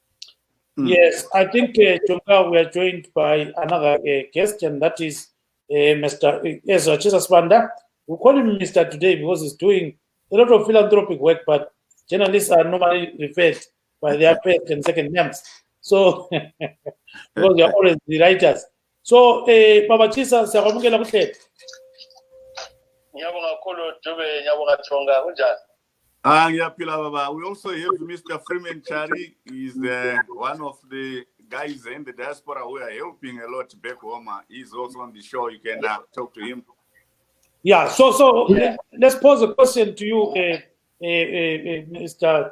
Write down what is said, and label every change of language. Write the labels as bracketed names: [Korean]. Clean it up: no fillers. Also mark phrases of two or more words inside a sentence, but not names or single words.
[English] Yes, I think, Tonga, we are joined by another guest, and that is Mr. uEzra Sibanda. We call him Mr. today because he's doing a lot of philanthropic work, but journalists are normally referred by their first and second names. So, because they are always the writers. So, [North Ndebele] Baba Chisa, siyamukela kuhle. Ngiyabonga kakhulu Dube, ngiyabonga Tonga, kunjani? [English] We also have Mr. Freeman Chari. He's one of the guys in the diaspora who are helping a lot back home. He's also on the show. You can talk to him. Yeah, so let's pose a question to you, Mr.